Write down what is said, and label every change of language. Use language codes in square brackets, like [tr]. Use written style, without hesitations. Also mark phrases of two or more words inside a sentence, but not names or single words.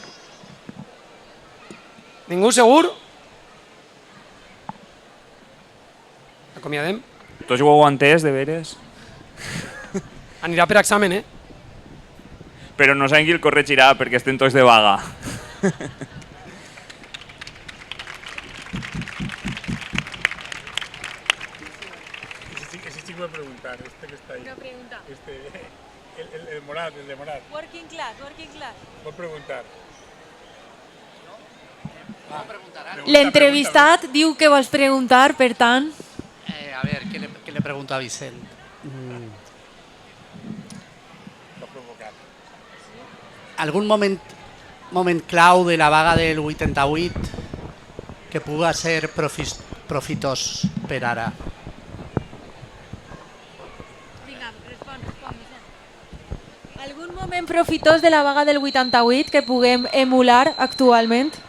[ca] Ningú segur? Acomiadem? Tots ho heu entès, de veres? Anirà per examen, Però no sabem qui el corregirà perquè estem tots de vaga. [es] Ese chico va a preguntar, este que está ahí. Una pregunta. El de Morat. [en] Working class. [es] Va a preguntar. [ca] L'entrevistat diu que vols preguntar, per tant... [es] A ver, ¿qué le pregunto a Vicent? [ca] ¿Algún moment clau de la vaga del 88 que puga ser profitós per ara? Vinga, respon, Vicent. Algun moment profitós de la vaga del 88 que puguem emular actualment?